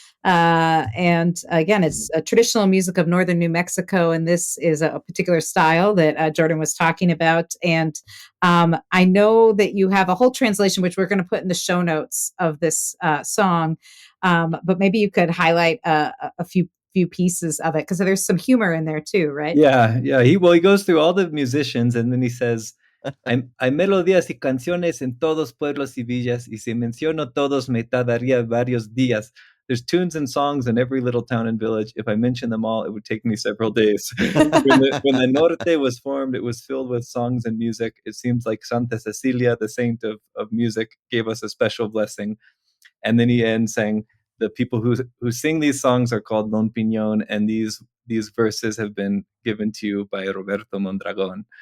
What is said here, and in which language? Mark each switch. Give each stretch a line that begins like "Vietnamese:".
English: And again, it's a traditional music of northern New Mexico, and this is a particular style that Jordan was talking about. And I know that you have a whole translation, which we're going to put in the show notes of this song, but maybe you could highlight a few pieces of it, because there's some humor in there too, right? Yeah. He goes through all the musicians, and then he says,
Spanish: hay melodías y canciones en todos pueblos y villas, y si menciono todos me tardaría varios días.
English: There's tunes and songs in every little town and village. If I mention them all, it would take me several days. when the Norte was formed, it was filled with songs and music. It seems like Santa Cecilia, the saint of music, gave us a special blessing. And then he ends saying, the people who sing these songs are called Lone Piñon, and these verses have been given to you by Roberto Mondragon.